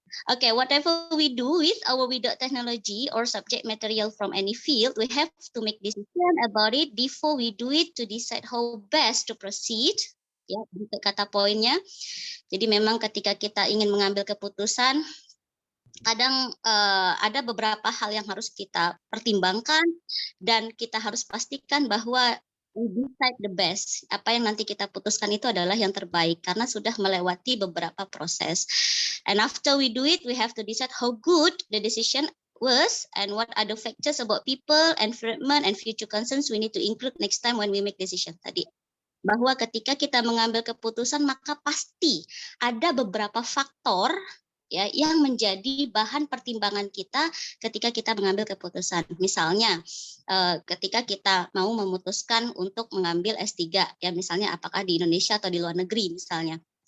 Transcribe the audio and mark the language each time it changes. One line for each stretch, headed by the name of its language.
English: Okay, whatever we do with our without technology or subject material from any field, we have to make decision about it before we do it to decide how best to proceed.
Indonesian: Ya, untuk kata poinnya. Jadi memang ketika kita ingin mengambil keputusan, kadang ada beberapa hal yang harus kita pertimbangkan dan kita harus pastikan bahwa
English: we decide the best.
Indonesian: Apa yang nanti kita putuskan itu adalah yang terbaik karena sudah melewati beberapa proses.
English: And after we do it, we have to decide how good the decision was and what are the factors about people, environment, and future concerns we need to include next time when we make decision
Indonesian: tadi. Bahwa ketika kita mengambil keputusan, maka pasti ada beberapa faktor ya yang menjadi bahan pertimbangan kita ketika kita mengambil keputusan. Misalnya ketika kita mau memutuskan untuk mengambil S3 ya, misalnya apakah di Indonesia atau di luar negeri misalnya.